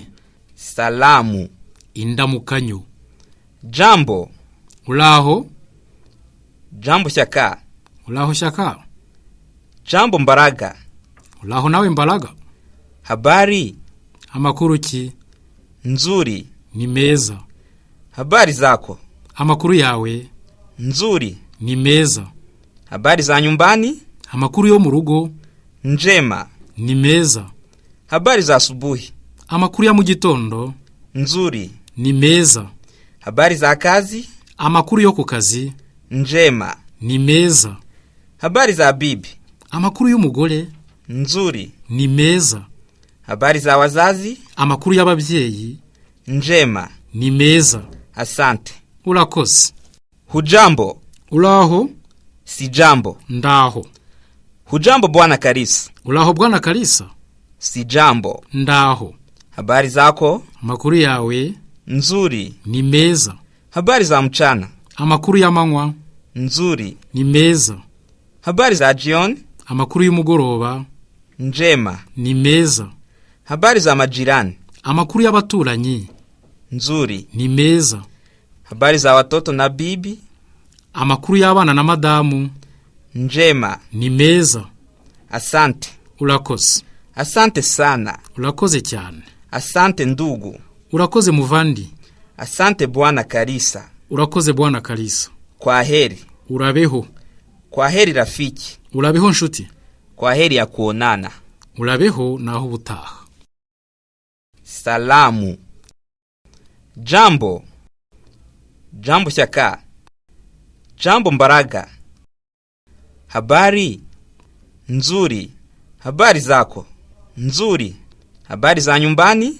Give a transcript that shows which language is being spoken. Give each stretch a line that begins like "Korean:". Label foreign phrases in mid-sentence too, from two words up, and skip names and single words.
Swahili: Salamu.
Kinyarwanda: Indamukanyo.
Swahili: Jambo.
Kinyarwanda: Ulaho.
Swahili: Jambo shaka.
Kinyarwanda: Ulaho shaka.
Swahili: Jambo mbaraga.
Kinyarwanda: Ulaho nawe mbaraga.
Swahili: Habari.
Kinyarwanda: Amakuru ki?
Swahili: Nzuri.
Kinyarwanda: Ni meza.
Swahili: Habari zako.
Kinyarwanda: Amakuru yawe.
Swahili: Nzuri.
Kinyarwanda: Ni meza.
Swahili: Habari za nyumbani.
Kinyarwanda: Amakuru yo mu rugo.
Swahili: Njema.
Kinyarwanda: Ni meza.
Swahili: Habari za asubuhi.
Kinyarwanda: Amakuru ya mu gitondo.
Swahili: Nzuri.
Kinyarwanda: Ni meza.
Swahili: Habari za kazi.
Kinyarwanda: Amakuru yo ku kazi.
Swahili: Njema.
Kinyarwanda: Ni meza.
Swahili: Habari za bibi.
Kinyarwanda: Amakuru y'umugore.
Swahili: Nzuri.
Kinyarwanda: Ni meza.
Swahili: Habari za wazazi.
Kinyarwanda: Amakuru y'ababyeyi.
Swahili: Njema.
Kinyarwanda: Ni meza.
Swahili: Asante.
Kinyarwanda: Urakoze.
Swahili: Hujambo.
Kinyarwanda: Ulaho.
Swahili: Sijambo.
Kinyarwanda: Ndaho.
Swahili: Hujambo bwana Karisa.
Kinyarwanda: Ulaho bwana Karisa.
Swahili: Sijambo.
Kinyarwanda: Ndaho.
Swahili: Habari zako.
Kinyarwanda: Amakuru yawe.
Swahili: Nzuri.
Kinyarwanda: Ni meza.
Swahili: Habari za mchana.
Kinyarwanda: Amakuru y'amanywa.
Swahili: Nzuri.
Kinyarwanda: Ni meza.
Swahili: Habari za jioni.
Kinyarwanda: Amakuru y'umugoroba.
Swahili: Njema.
Kinyarwanda: Ni meza.
Swahili: Habari za majirani.
Kinyarwanda: Amakuru y'abaturanyi.
Swahili: Nzuri.
Kinyarwanda: Ni meza.
Swahili: Habari za watoto na bibi.
Kinyarwanda: Amakuru y'abana na madamu.
Swahili: Njema.
Kinyarwanda: Ni meza.
Swahili: Asante.
Kinyarwanda: Urakoze.
Swahili: Asante sana.
Kinyarwanda: Urakoze cyane.
Swahili: Asante ndugu.
Kinyarwanda: Urakoze muvandi.
Swahili: Asante bwana Karisa.
Kinyarwanda: Urakoze bwana Karisa.
Swahili: Kwaheri.
Kinyarwanda: Urabeho.
Swahili: Kwaheri rafiki.
Kinyarwanda: Urabeho nshuti.
Swahili: Kwaheri ya kuonana.
Kinyarwanda: Urabeho naho ubutaha.
Swahili: Salamu. Jambo. Jambo shaka. Jambo mbaraga. Habari. Nzuri. Habari zako. Nzuri. Habari za nyumbani.